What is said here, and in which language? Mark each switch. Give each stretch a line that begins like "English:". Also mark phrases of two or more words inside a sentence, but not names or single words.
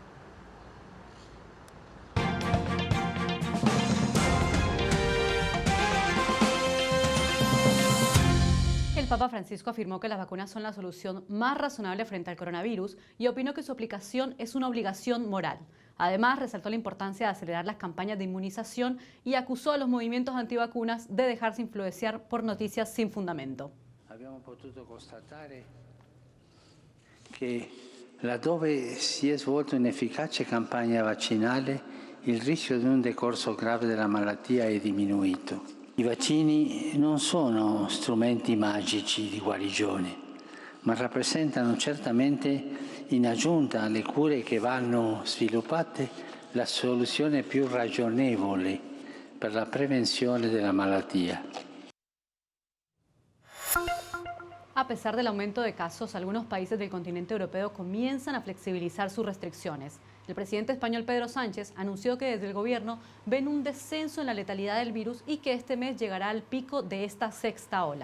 Spanish: El Papa Francisco afirmó que las vacunas son la solución más razonable frente al coronavirus y opinó que su aplicación es una obligación moral. Además, resaltó la importancia de acelerar las campañas de inmunización y acusó a los movimientos antivacunas de dejarse influenciar por noticias sin fundamento.
Italian: Abbiamo potuto constatare che laddove si è svolta un'efficace campagna vaccinale, il rischio di un decorso grave della malattia è diminuito. I vaccini non sono strumenti magici di guarigione, ma rappresentano certamente, in aggiunta alle cure che vanno sviluppate, la soluzione più ragionevole per la prevenzione della malattia.
Spanish: A pesar del aumento de casos, algunos países del continente europeo comienzan a flexibilizar sus restricciones. El presidente español Pedro Sánchez anunció que desde el gobierno ven un descenso en la letalidad del virus y que este mes llegará al pico de esta sexta ola.